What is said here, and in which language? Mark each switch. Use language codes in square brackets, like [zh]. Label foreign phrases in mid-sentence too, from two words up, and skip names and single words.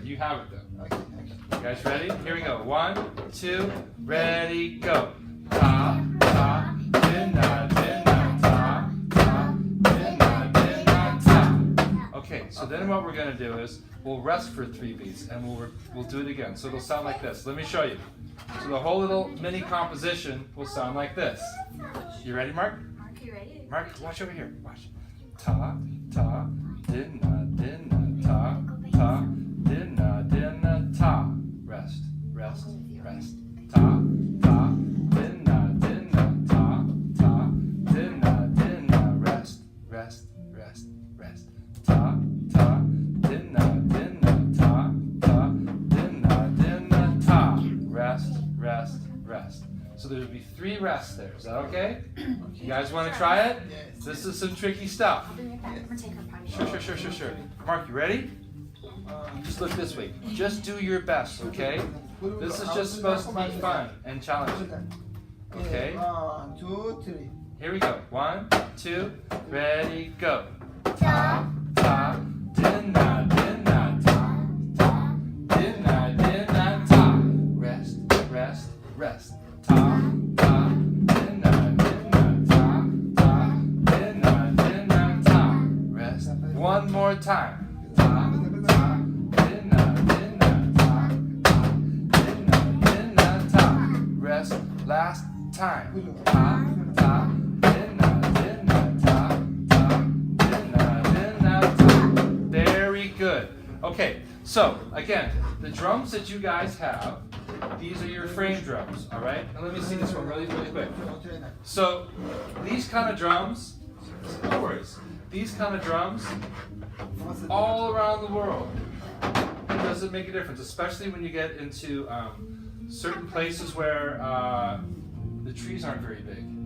[en] You have it though. You guys ready? Here we go. 1, 2, ready, go. Ta, ta, dinna, dinna, ta, ta, dinna, dinna, ta. Okay, so then what we're going to do is we'll rest for 3 beats and we'll do it again. So it'll sound like this. Let me show you. So the whole little mini composition will sound like this. You ready, Mark? Mark, you ready? Mark, watch over here. Watch. Ta, ta, dinna, dinna, ta, ta, dinna, dinna, ta. Rest, rest, rest. Ta, ta, dinna, dinna, ta, ta, dinna, dinna, rest, rest, rest, rest. Ta, ta, dinna, dinna, ta, ta, dinna, dinna, ta. Rest, rest, rest. So there would be 3 rests there. Is that okay? You guys want to try it? Yes. This is some tricky stuff. I'll be right back. I'm gonna take her potty. Sure. Mark, you ready? Just look this way. Just do your best, okay? This is just supposed to be fun and challenging. Okay? 1, 2, 3. Here we go. 1, 2, ready, go. Ta, Ta, dinna, dinna, ta, ta, dinna, dinna, ta. Rest, rest, rest. Ta, ta, dinna, dinna, ta, ta, dinna, dinna, ta. Rest. One more time. Ta, ta, dinna, dinna, ta, ta, dinna, dinna, ta. Rest. Last time. Ta, ta, dinna, dinna, ta, ta, dinna, dinna, ta. Very good. Okay, so again, the drums that you guys have, these are your frame drums, all right? And let me see this one really quick. So these kind of drums, no worries. These kind of drums, all around the world, it doesn't make a difference, especially when you get into certain places where the trees aren't very big.